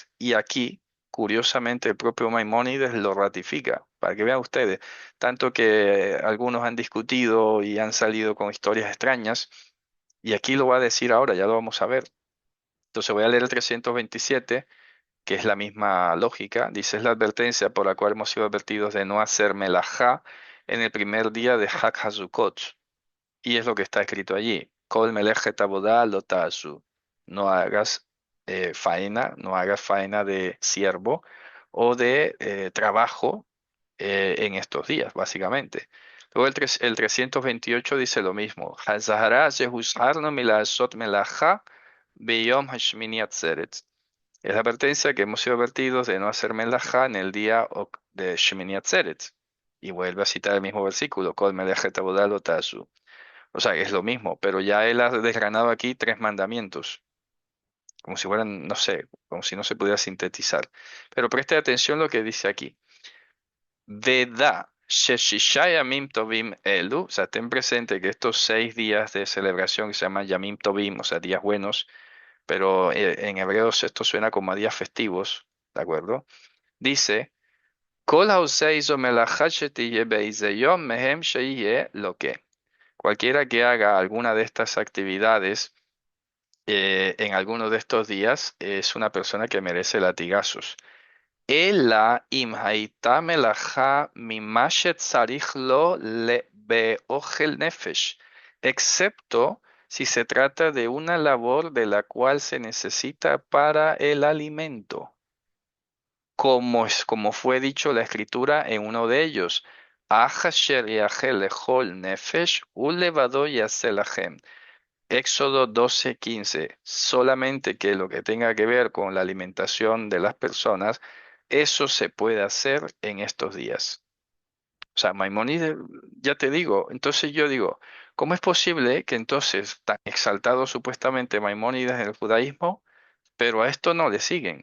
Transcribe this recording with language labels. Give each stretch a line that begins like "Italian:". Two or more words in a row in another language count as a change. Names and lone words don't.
Spanish: Y aquí, curiosamente, el propio Maimónides lo ratifica, para que vean ustedes, tanto que algunos han discutido y han salido con historias extrañas, y aquí lo va a decir ahora, ya lo vamos a ver. Entonces voy a leer el 327, que es la misma lógica. Dice, es la advertencia por la cual hemos sido advertidos de no hacer melajá en el primer día de Hag HaSukkot. Y es lo que está escrito allí.
Hebrew: כל מלאכת עבודה לא תעשו.
Spanish: No hagas faena, no hagas faena de siervo o de trabajo en estos días, básicamente. Luego el 328 dice lo mismo.
Hebrew: אזהרה שהוזהרנו מלעשות מלאכה ביום השמיני עצרת.
Spanish: Es la advertencia que hemos sido advertidos de no hacer melajá en el día de Shemini Atzeret. Y vuelve a citar el mismo versículo,
Hebrew: כל מלאכת עבודה לא תעשו.
Spanish: O sea, es lo mismo, pero ya él ha desgranado aquí tres mandamientos, como si fueran, no sé, como si no se pudiera sintetizar. Pero preste atención lo que dice aquí.
Hebrew: ודע ששישה ימים טובים אלו,
Spanish: o sea, ten presente que estos 6 días de celebración que se llaman
Hebrew: ימים טובים,
Spanish: o sea, días buenos, pero en hebreos esto suena como a días festivos, ¿de acuerdo? Dice,
Hebrew: "Kol העושה איזו מלאכה שתהיה באיזה יום מהם שיהיה לו כן".
Spanish: Cualquiera que haga alguna de estas actividades en alguno de estos días es una persona que merece latigazos.
Hebrew: אלא אם הייתה מלאכה ממה שצריך לו באוכל נפש,
Spanish: excepto si se trata de una labor de la cual se necesita para el alimento, como fue dicho la escritura en uno de ellos.
Hebrew: "אך אשר יאכל לכל נפש ולבדו יעשה לכם".
Spanish: Éxodo 12:15. Solamente que lo que tenga que ver con la alimentación de las personas, eso se puede hacer en estos días. O sea, Maimónides, ya te digo, entonces yo digo, ¿cómo es posible que entonces, tan exaltado supuestamente Maimónides en el judaísmo, pero a esto no le siguen?